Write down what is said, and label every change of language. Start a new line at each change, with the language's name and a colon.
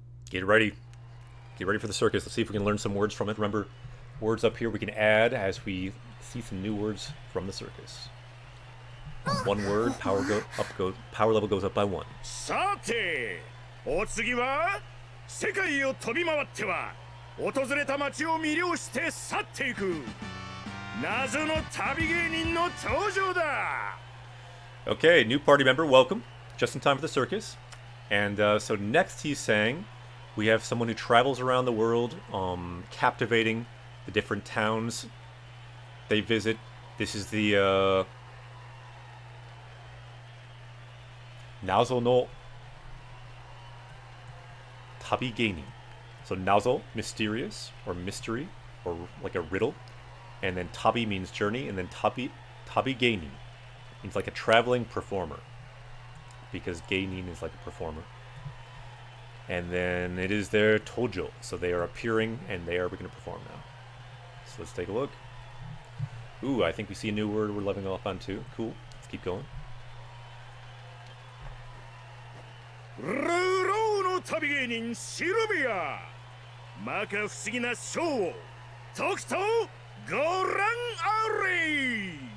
English: Get ready. Get ready for the circus. Let's see if we can learn some words from it. Remember, words up here we can add as we see some new words from the circus. One word, power level goes up by 1.
Japanese: さて、お次は世界を飛び回っては訪れた街を魅了して去っていく謎の旅芸人の登場だ.
English: Okay, new party member, welcome. Just in time for the circus. And so next he's saying, we have someone who travels around the world, captivating the different towns they visit. This is the
Japanese: Nazo no Tabi Geinin.
English: So Nazo, mysterious, or mystery, or like a riddle. And then tabi means journey, and then tabi geinin means like a traveling performer, because geinin is like a performer. And then it is their tojo, so they are appearing and they are going to perform now. So let's take a look. Ooh, I think we see a new word we're leveling up on too. Cool. Let's keep going.
Japanese: ルーローの旅芸人シルビア摩訶不思議なショーをとくとご覧あれ